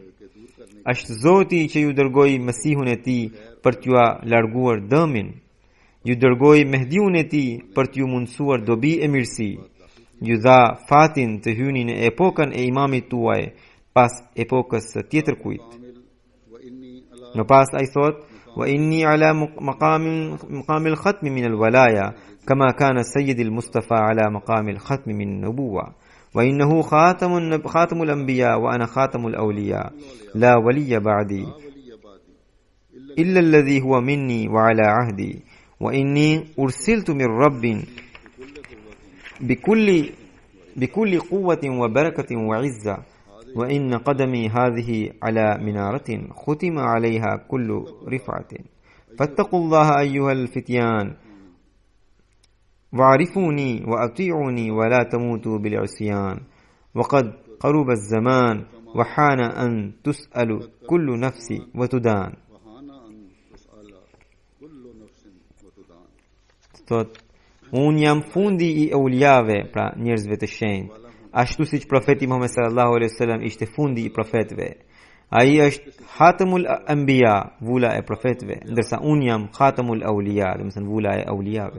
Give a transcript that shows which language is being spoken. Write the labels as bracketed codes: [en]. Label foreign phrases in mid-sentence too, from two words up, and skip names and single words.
[sq] Është Zoti që ju dërgoi Mesihun e tij për t'ju larguar dëmin. Ju dërgoi Mehdiun e tij për t'ju mundsuar dobi e mirësi. Ju dha fatin të hyni në epokën e imamit tuaj pas epokës së tjetër kujt. Më pas ai thot: [ar] وإني على مقام الختم من الولاية كما كان سيد المصطفى على مقام الختم من النبوة وإنه خاتم الأنبياء وأنا خاتم الأولياء لا ولي بعدي إلا الذي هو مني وعلى عهدي وإني أرسلت من رب بكل قوة وبركة وعزة وإن قدمي هذه على منارة ختم عليها كل رفعة فاتقوا الله أيها الفتيان وعرفوني وأطيعوني ولا تموتوا بالعصيان وقد قرب الزمان وحان أن تسأل كل نفس وتدان. [sq] Unë jam fundi I euliave, pra njerëzve të shenjtë, ashtu siç profeti Muhammed [ar] صلى الله عليه وسلم [sq] ishte fundi I profetëve. Ai është [ar] خاتم الأنبياء, [sq] vula e profetëve, ndërsa unë jam [ar] خاتم الأولياء, [sq] do të thënë vula e auliave.